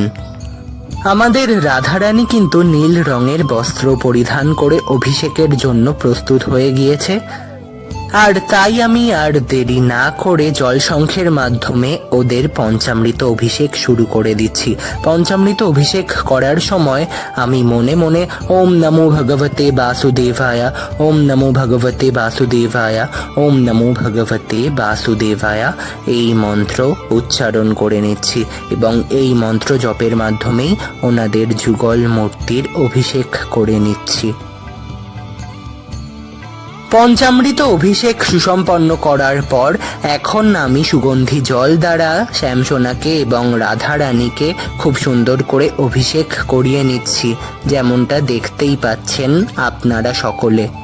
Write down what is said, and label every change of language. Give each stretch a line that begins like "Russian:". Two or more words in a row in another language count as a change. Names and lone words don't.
Bangla: আমাদের রাধারানী কিন্তু নীল রঙের বস্ত্র পরিধান করে অভিষেকের জন্য প্রস্তুত হয়ে গিয়েছে। আর তাই আমি আর দেরি না করে জলশঙ্খের মাধ্যমে ওদের পঞ্চামৃত অভিষেক শুরু করে দিচ্ছি। পঞ্চামৃত অভিষেক করার সময় আমি মনে মনে
Sanskrit: ओम नमो भगवते वासुदेवाया, ओम नमो भगवते वासुदेवाया, ओम नमो भगवते वासुदेवाया
Bangla: এই মন্ত্র উচ্চারণ করে নিচ্ছি, এবং এই মন্ত্র জপের মাধ্যমেই ওনাদের যুগল মূর্তির অভিষেক করে নিচ্ছি। পঞ্চামৃত অভিষেক সুসম্পন্ন করার পর এখন আমি সুগন্ধি জল দ্বারা শ্যামসোনাকে এবং রাধারানীকে খুব সুন্দর করে অভিষেক করিয়ে নিচ্ছি, যেমনটা দেখতেই পাচ্ছেন আপনারা সকলে।